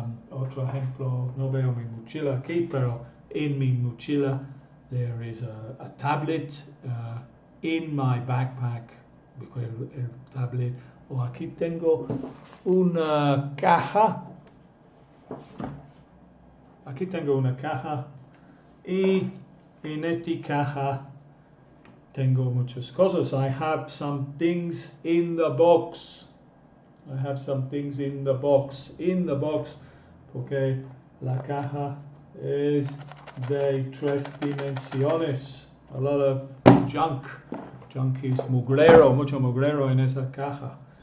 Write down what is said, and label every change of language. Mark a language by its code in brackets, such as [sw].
[es] Otro ejemplo, no veo mi mochila aquí, pero en mi mochila [en] there is a tablet, in my backpack, [es] el tablet. O aquí tengo una caja. Aquí tengo una caja. Y en esta caja tengo muchas cosas. [en] I have some things in the box. I have some things in the box. In the box. [es] Porque la caja es de 3 dimensiones. [en] A lot of junk. Junk is [es] mugrero, mucho mugrero en esa caja.